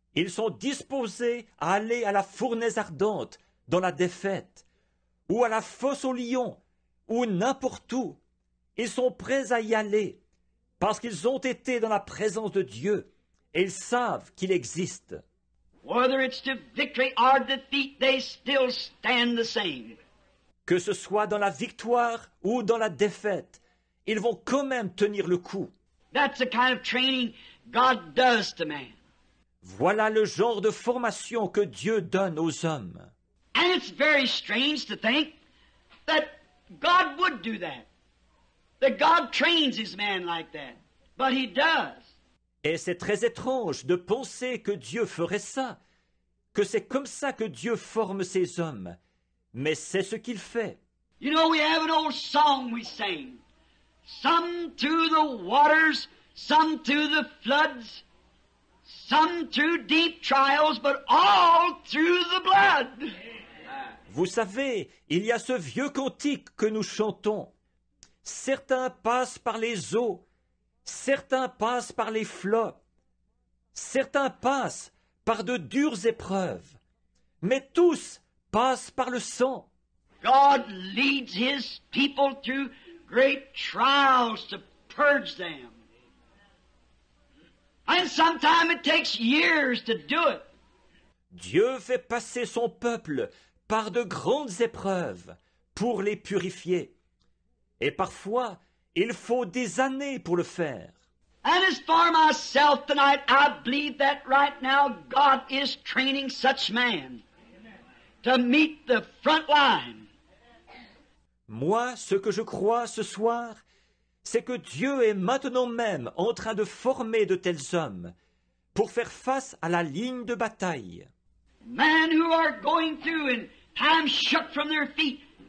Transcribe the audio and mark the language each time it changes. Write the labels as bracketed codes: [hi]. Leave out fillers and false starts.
[fr] Ils sont disposés à aller à la fournaise ardente dans la défaite, ou à la fosse au lion, ou n'importe où. Ils sont prêts à y aller parce qu'ils ont été dans la présence de Dieu et ils savent qu'il existe. [en] Whether it's to victory or defeat, they still stand the same. [fr] Que ce soit dans la victoire ou dans la défaite, ils vont quand même tenir le coup. [en] That's the kind of training God does to man. [fr] Voilà le genre de formation que Dieu donne aux hommes. [en] And it's very strange to think that God would do that. That God trains his man like that. But he does. [fr] Et c'est très étrange de penser que Dieu ferait ça, que c'est comme ça que Dieu forme ses hommes. Mais c'est ce qu'il fait. [en] You know, we have an old song we sing. Some through the waters, some through the floods, some through deep trials, but all through the blood. [fr] Vous savez, il y a ce vieux cantique que nous chantons. Certains passent par les eaux, certains passent par les flots, certains passent par de dures épreuves, mais tous passent par le sang. [en] God leads his people through great trials to purge them. And sometimes it takes years to do it. [fr] Dieu fait passer son peuple par de grandes épreuves pour les purifier. Et parfois, il faut des années pour le faire. [en] And as for myself tonight, I believe that right now God is training such man to meet the front line. [fr] Moi, ce que je crois ce soir, c'est que Dieu est maintenant même en train de former de tels hommes pour faire face à la ligne de bataille. [en] Men who are going through and time shook from their feet.